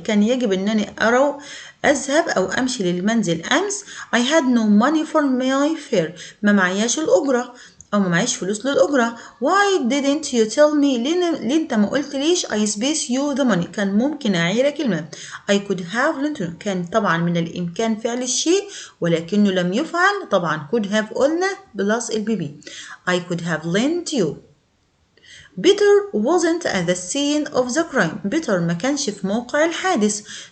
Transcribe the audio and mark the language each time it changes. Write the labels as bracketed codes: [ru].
[ar] كان يجب أنني أذهب أو أمشي للمنزل أمس. [en] I had no money for my fare. [ar] ما معياش الأجرة أو ما معيش فلوس للأجرة. [en] Why didn't you tell me؟ [ar] ليه أنت ما قلت ليش [en] I space you the money؟ [ar] كان ممكن أعيرك المال. [en] I could have lent you. [ar] كان طبعا من الإمكان فعل الشيء ولكنه لم يفعل. طبعا could have قلنا بلس البيبي. [en] I could have lent you. Peter wasn't at the scene of the crime. [ar] Peter ما كانش في موقع الحادث.